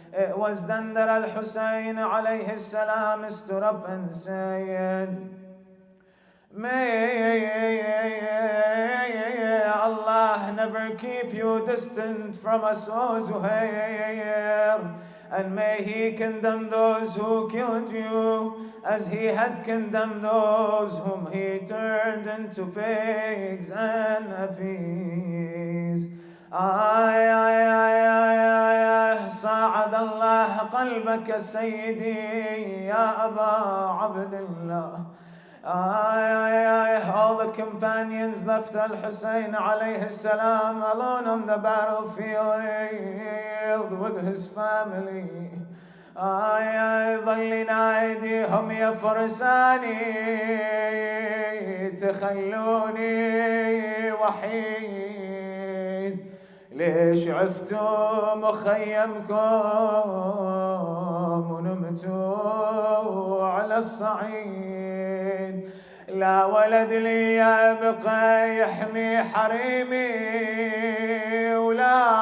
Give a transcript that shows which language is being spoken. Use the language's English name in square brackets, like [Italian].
[English] It was then that Al-Hussein alayhi salam stood up and said, May Allah never keep you distant from us, O Zuhair. And may he condemn those who killed you, as he had condemned those whom he turned into pigs and appeased. [Arabic] آي آي آي آي آي صعد الله قلبك سيدي يا أبا عبد الله. [English] All the companions left Al-Hussein alayhi salam alone on the battlefield with his family. [Arabic] ظل يناديهم يا فرساني تخلوني وحيد، ليش عفتوا مخيمكم ونمتوا على الصعيد؟ لا ولد لي يبقى يحمي حريمي ولا